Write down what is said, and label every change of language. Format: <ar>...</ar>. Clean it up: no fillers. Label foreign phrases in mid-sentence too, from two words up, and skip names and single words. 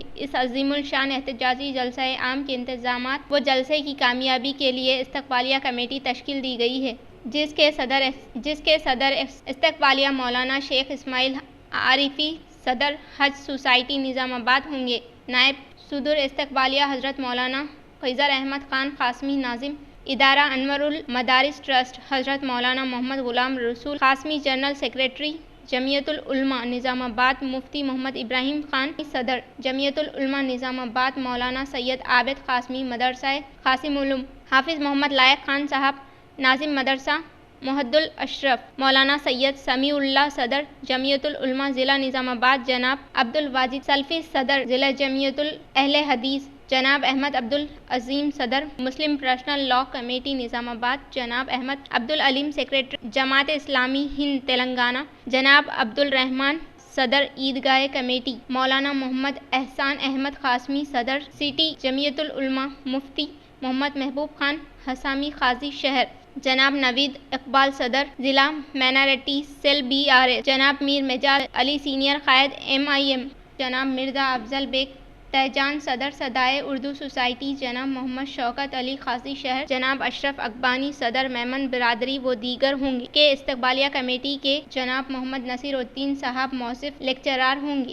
<ur>اس عظیم الشان احتجاجی جلسۂ عام کے انتظامات و جلسے کی کامیابی کے لیے استقبالیہ کمیٹی تشکیل دی گئی ہے، جس کے صدر استقبالیہ مولانا شیخ اسماعیل عارفی، صدر حج سوسائٹی نظام آباد ہوں گے. نائب صدر استقبالیہ حضرت مولانا خیضر احمد خان قاسمی ناظم، ادارہ انوار المدارس ٹرسٹ حضرت مولانا محمد غلام رسول قاسمی,</ur> <en>general secretary</en> <ur>جمعیت العلماء نظام آباد مفتی محمد ابراہیم خان، صدر جمعیت العلماء نظام آباد مولانا سید عابد قاسمی، مدرسہ قاسم العلوم حافظ محمد لائق خان صاحب، ناظم مدرسہ محہد الاشرف مولانا سید سمیع اللہ، صدر جمعیت العلماء ضلع نظام آباد جناب عبدالواجد سلفی، صدر ضلع جمعیت اہل حدیث جناب احمد عبدالعظیم، صدر مسلم پرسنل لاء کمیٹی نظام آباد جناب احمد عبدالعلیم، سیکرٹری جماعت اسلامی ہند تلنگانہ جناب عبدالرحمن، صدر عیدگاہ کمیٹی مولانا محمد احسان احمد قاسمی، صدر سٹی جمعیت العلماء مفتی محمد محبوب خان حسامی قاضی شہر، جناب نوید اقبال، صدر ضلع</ur> <en>minority cell</en> <ur>BRA جناب میر مزاج علی، سینیئر قائد MIM جناب مرزا افضل بیگ، تہجان صدر صدائے اردو سوسائٹی جناب محمد شوکت علی خاصی شہر، جناب اشرف اکبانی صدر میمن برادری و دیگر ہوں گے. کے استقبالیہ کمیٹی کے جناب محمد نصیرالدین صاحب موصوف لیکچرار ہوں گے.</ur>